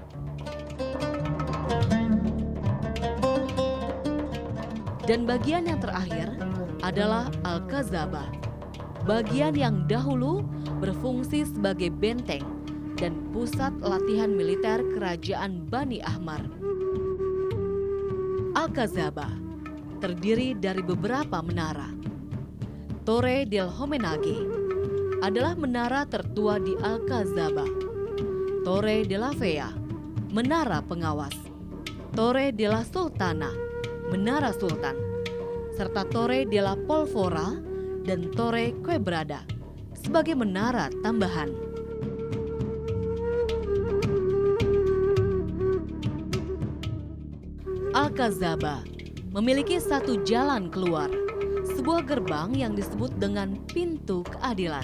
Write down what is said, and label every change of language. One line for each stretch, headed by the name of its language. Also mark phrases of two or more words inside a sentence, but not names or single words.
Indonesian: Dan bagian yang terakhir adalah Al-Qazabah, bagian yang dahulu berfungsi sebagai benteng dan pusat latihan militer kerajaan Bani Ahmar. Al-Qazabah terdiri dari beberapa menara. Torre del Homenage adalah menara tertua di Al-Qazabah. Torre de la Vea, menara pengawas. Torre de la Sultana, menara sultan. Serta Torre de la Polvora dan Torre Quebrada sebagai menara tambahan. Al-Qazabah memiliki satu jalan keluar, sebuah gerbang yang disebut dengan pintu keadilan.